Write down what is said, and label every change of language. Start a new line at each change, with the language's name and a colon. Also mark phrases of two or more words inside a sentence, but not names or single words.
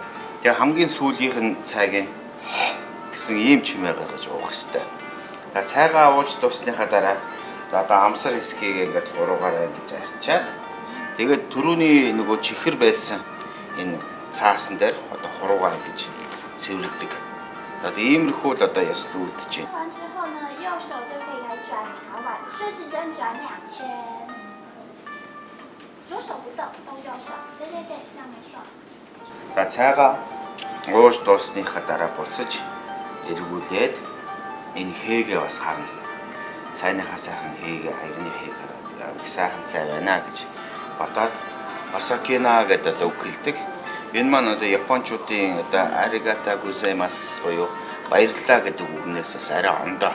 Mongolian: Тэгээ хамгийн сүүлийнх нь цайг нь гэсэн ийм чимээ гаргаж уух хэрэгтэй. За цайгаа ууж дуусныхаа дараа одоо амсар хэсгийг ингээд 3-аараа ингэж арчаад тэгээд түрүүний нөгөө чихэр байсан энэ цаасан дээр одоо 3-аар ингэж цэвэрлэдэг. Одоо иймэрхүү л одоо яслуулж байна.
Chinese: 完之后呢，右手就可以来转茶碗，顺时针转2圈，左手不动，动右手。对，这样没错。
Mongolian: За цайгаа ууж дуусныхаа дараа буцаж эргүүлээд энэ хээгээ бас харна. Цайныхаа сайхан хээгээ аягны хээг хараад их сайхан цай байна гэж бодоод Осакина гэдэг одоо үг хэлдэг. Энэ маань одоо японочдын одоо
Japanese: ありがとうございます
Mongolian: буюу баярлалаа гэдэг үгнээс бас арай ондоо.